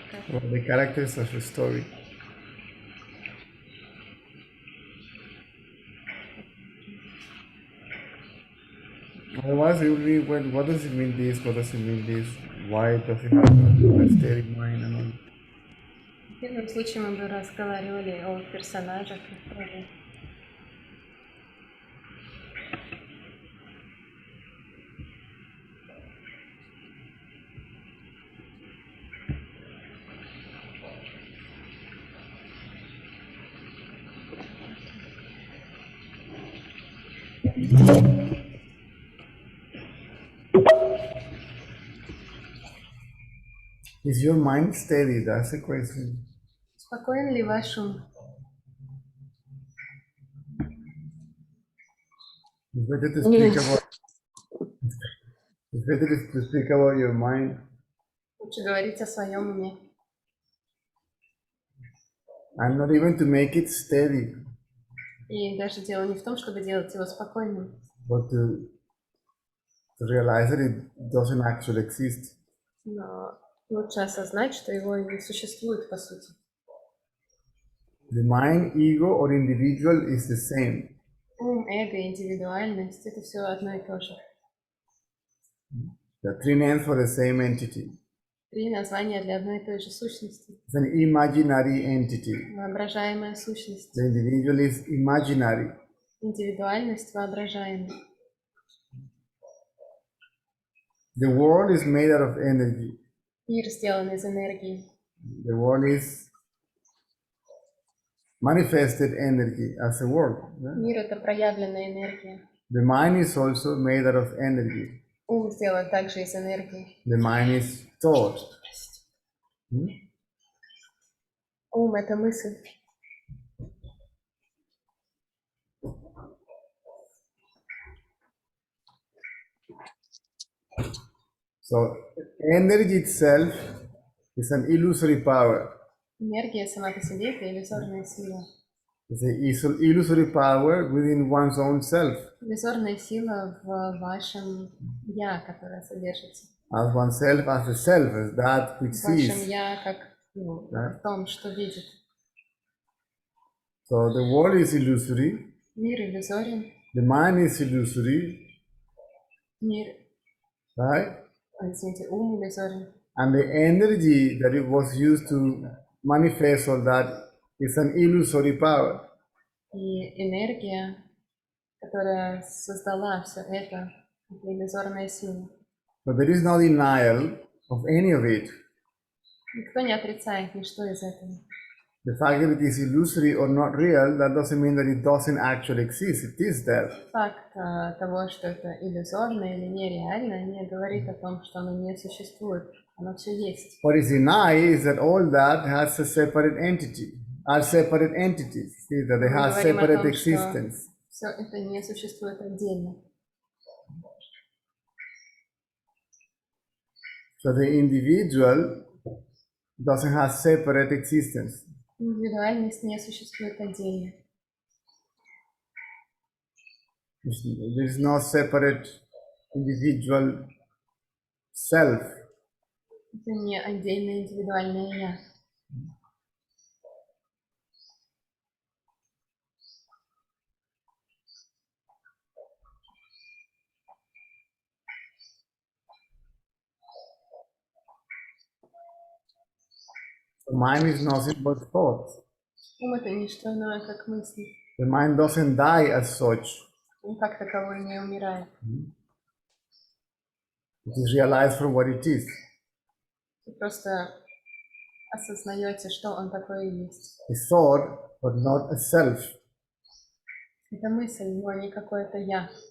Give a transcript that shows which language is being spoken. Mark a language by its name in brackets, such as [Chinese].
[English] Well, the characters of a story. Otherwise, it will be, well, what does it mean this? What does it mean this? Why does it have a steady mind and all? [Russian] В первом случае мы бы разговаривали о персонажах, которые [English] Is your mind steady? That's the question. [Russian] Спокоен ли ваш ум? [English] It's better to speak about. It's better to speak about your mind. [Russian] Лучше говорить о своем уме. [English] And not even to make it steady. [Russian] И даже дело не в том, чтобы делать его спокойным, [English] But to realize that it doesn't actually exist. [Russian] но лучше осознать, что его не существует по сути. [English] The mind, ego, or individual is the same. [Russian] Ум, эго, индивидуальность – это все одно и то же. [English] There are three names for the same entity. [Russian] Три названия для одной и той же сущности. [English] It's an imaginary entity. [Russian] Воображаемая сущность. [English] The individual is imaginary. [Russian] Индивидуальность воображаемая. [English] The world is made out of energy. [Russian] Мир сделан из энергии. [English] The world is manifested energy as a world. Yeah? [Russian] Мир – это проявленная энергия. [English] The mind is also made out of energy. [Russian] Ум сделан также из энергии. [English] The mind is thought. [Russian] Ум – это мысль. [English] So energy itself is an illusory power. [Russian] Энергия сама по себе – это иллюзорная сила. [English] It's an illusory power within one's own self. [Russian] Иллюзорная сила в вашем «я», которая содержится. [English] As oneself, as the self, as that which [Russian] В вашем [English] sees. [Russian] «я» как в том, что видит. [English] So the world is illusory. [Russian] Мир иллюзорен. [English] The mind is illusory. [Russian] Мир, [English] Right? [Russian] извините, ум иллюзорен. [English] And the energy that it was used to manifest all that is an illusory power. [Russian] И энергия, которая создала все это иллюзорная сила. [English] But there is no denial of any of it. [Russian] Никто не отрицает ничто из этого. [English] The fact that it is illusory or not real, that doesn't mean that it doesn't actually exist. It is there. [Russian] Факт того, что это иллюзорно или нереально, не говорит о том, что оно не существует. Оно все есть. [English] What is denied is that all that has a separate entity, are separate entities. See, that they [Russian] Мы [English] have [Russian] говорим о [English] separate [Russian] том, [English] existence. [Russian] что все это не существует отдельно. [English] So the individual doesn't have separate existence. [Russian] Индивидуальность не существует отдельно. [English] There is no separate individual self. [Russian] Это не отдельное индивидуальное «я». [English] The mind is nothing but thought. [Russian] Ум — это не что иное, как мысли. [English] The mind doesn't die as such. [Russian] Ум как таковой не умирает. [English] It is realized for what it is. [Russian] Вы просто осознаете, что он такой и есть. [English] A thought, but not a self. [Russian] Это мысль, но не какое-то «я».